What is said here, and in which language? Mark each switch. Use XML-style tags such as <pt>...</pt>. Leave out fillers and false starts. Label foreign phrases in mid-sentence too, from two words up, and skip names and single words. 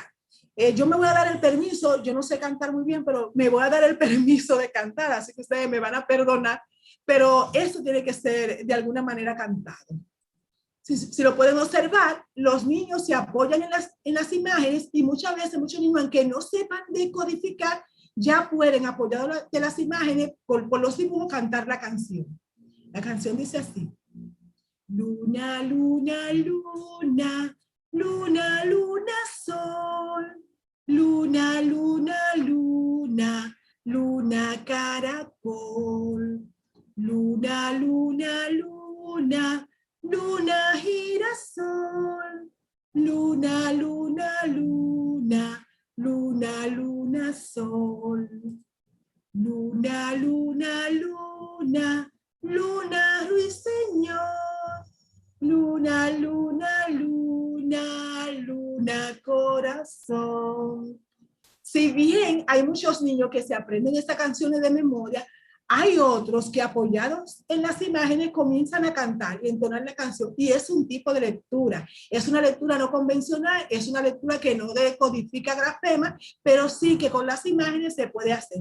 <es>Yo me voy a dar el permiso, yo no sé cantar muy bien, pero me voy a dar el permiso de cantar, así que ustedes me van a perdonar, pero eso tiene que ser de alguna manera cantado. Si lo pueden observar, los niños se apoyan en las imágenes y muchas veces muchos niños, aunque no sepan decodificar, ya pueden, apoyados de las imágenes, por los dibujos, cantar la canción. La canción dice así: luna, luna, luna, luna, luna, sol, luna, luna, luna, luna, caracol, luna, luna, luna, luna, girasol, luna, luna, luna, luna, luna, sol, luna, luna, luna, luna, ruiseñor, luna, luna, luna, luna, corazón. Si bien hay muchos niños que se aprenden estas canciones de memoria, hay otros que apoyados en las imágenes comienzan a cantar y entonar la canción, y es un tipo de lectura. Es una lectura no convencional, es una lectura que no decodifica grafema, pero sí que con las imágenes se puede hacer.</es>